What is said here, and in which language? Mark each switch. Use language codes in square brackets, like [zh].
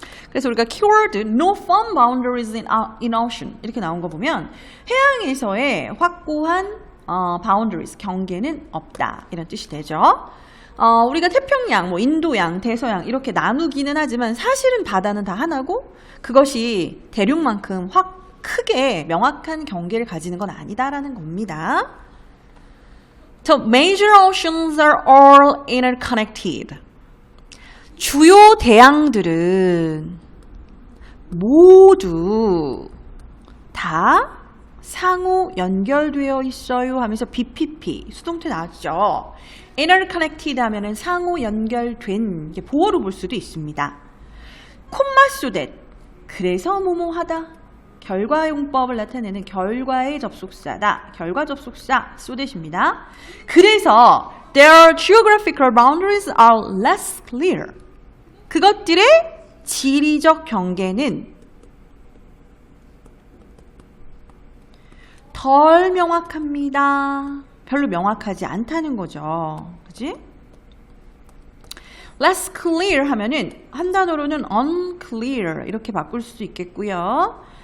[ko] 그래서 우리가 keyword [en] no firm boundaries in ocean [ko] 이렇게 나온 거 보면 해양에서의 확고한 boundaries 경계는 없다 이런 뜻이 되죠. 우리가 태평양, 뭐 인도양, 대서양 이렇게 나누기는 하지만 사실은 바다는 다 하나고 그것이 대륙만큼 확 크게 명확한 경계를 가지는 건 아니다라는 겁니다. [en] So major oceans are all interconnected. [ko] 주요 대양들은 모두 다 상호 연결되어 있어요 하면서 BPP 수동태 나왔죠. interconnected 하면은 상호 연결된 보어로 볼 수도 있습니다. 콤마 so that 그래서 뭐뭐하다 결과용법을 나타내는 결과의 접속사다. 결과 접속사 so that입니다. 그래서 [en] their geographical boundaries are less clear. [ko] 그것들의 지리적 경계는 덜 명확합니다. 별로 명확하지 않다는 거죠. 그지? less clear 하면은 한 단어로는 unclear 이렇게 바꿀 수도 있겠고요.